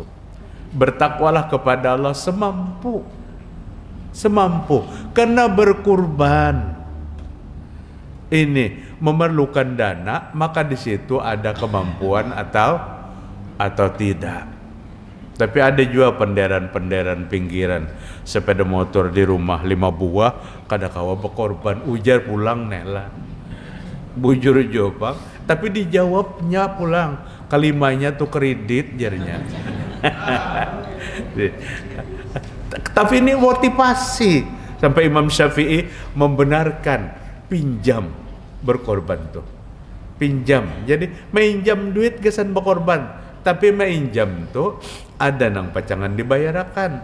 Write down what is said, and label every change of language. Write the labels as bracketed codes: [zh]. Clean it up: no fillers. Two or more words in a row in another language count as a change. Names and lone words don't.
[id] Bertakwalah kepada Allah semampu. Karena berkurban ini memerlukan dana, maka di situ ada kemampuan atau tidak. [bjn] Tapi ada juga penderan pinggiran, sepeda motor di rumah 5 buah, kada kawa berkorban, ujar pulang nela. Bujur jawab, tapi dijawabnya pulang, kalimanya tuh kredit jarinya. [id] Tapi ini motivasi sampai Imam Syafi'i membenarkan pinjam berkorban tuh. Pinjam. [bjn] Jadi minjam duit gesan berkorban, tapi minjam tuh ada nang pacangan dibayarkan.